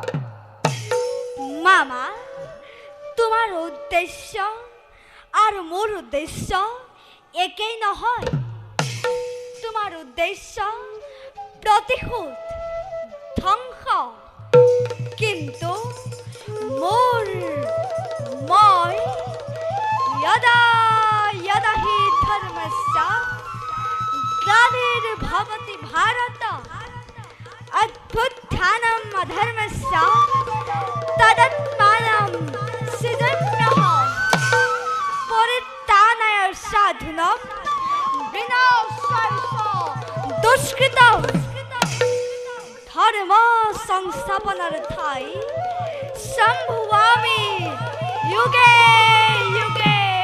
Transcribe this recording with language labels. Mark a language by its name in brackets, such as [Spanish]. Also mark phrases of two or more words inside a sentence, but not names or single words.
[Assamese] মামা তোমাৰ উদ্দেশ্য আৰু মোৰ উদ্দেশ্য একেই নহয়। তোমাৰ উদ্দেশ্য প্ৰতিশোধ ধ্বংস, কিন্তু মই [Sanskrit] यदा यदा हि धर्मस्य ग्लानिर्भवति भारत अभ्युत्थानम् अधर्मस्य तदात्मानं सृजन्यः परित्राणाय साधुनं विनाशाय दुष्कृतं धर्म संस्थापनार्थाय सम्भवामि युगे युगे।